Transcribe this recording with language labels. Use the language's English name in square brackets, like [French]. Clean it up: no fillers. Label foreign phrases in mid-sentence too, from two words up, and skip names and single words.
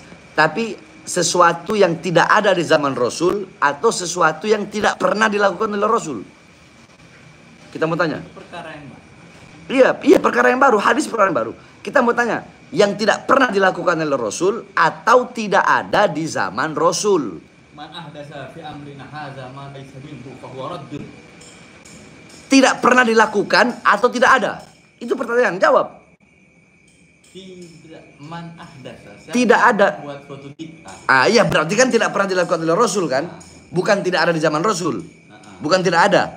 [Indonesian] Tapi sesuatu yang tidak ada di zaman Rasul atau sesuatu yang tidak pernah dilakukan oleh Rasul. Kita mau tanya. Perkara yang baru. Iya perkara yang baru, hadis perkara yang baru. Kita mau tanya, yang tidak pernah dilakukan oleh Rasul atau tidak ada di zaman Rasul. [Arabic] من أحدث في أمرنا هذا ما ليس منه فهو رد. [Indonesian] Tidak pernah dilakukan atau tidak ada? Itu pertanyaan, jawab. [Arabic] من أحدث. [Indonesian] Tidak ada. Buat suatu bid'ah. Iya, berarti kan tidak pernah dilakukan oleh Rasul kan? Bukan tidak ada di zaman Rasul. Bukan tidak ada.